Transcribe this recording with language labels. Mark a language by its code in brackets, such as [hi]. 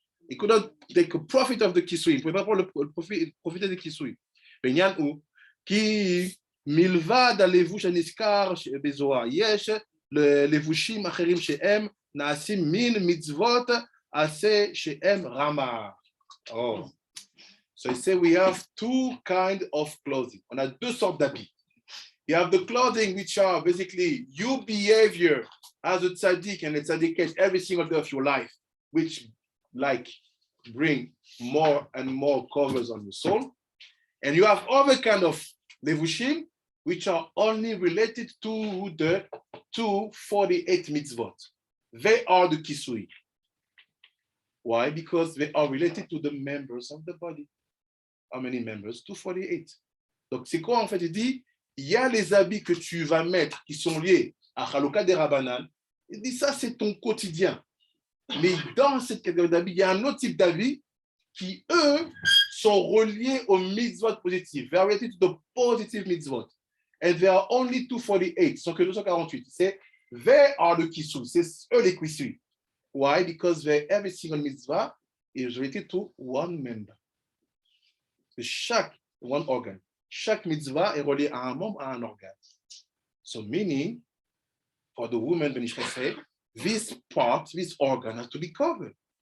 [en] He couldn't take a profit of the Kisouye. [fr] Il ne pouvait pas prendre le profiter de Kisouye. [he] בעניין הוא, כי מלבד הלבוש הנזכר בזוהר, יש לבושים אחרים שהם נעשים מין מצוות עשה שהם רמה. Oh. [en] So he said we have 2 kinds of clothing. [fr] On a 2 sortes d'habits. [en] You have the clothing which are basically your behavior as a tzaddik and a tzaddiket every single day of your life, which like bring more and more covers on your soul. And you have other kind of levushim, which are only related to the 248 mitzvot. They are the Kisouye. Why? Because they are related to the members of the body. How many members? 248. [fr] Donc, c'est quoi en fait? Il dit, il y a les habits que tu vas mettre qui sont liés à Halouka DeRabbanan. Il dit, ça, c'est ton quotidien. Mais dans cette catégorie d'habits, il y a un autre type d'habits qui, eux, sont reliés aux mitzvot positifs. [en] They are related to the positive mitzvot. And there are only 248. [fr] Sont que 248. C'est [en] they are the Kisouye. [fr] C'est eux les Kisouye. [en] Why? Because every single mitzvah is related to one member. Chaque one organ. [fr] Chaque mitzvah est relié à un membre, à un organe. [en] So meaning, for the woman, Ben Ishra say, this part, this organ has to be covered.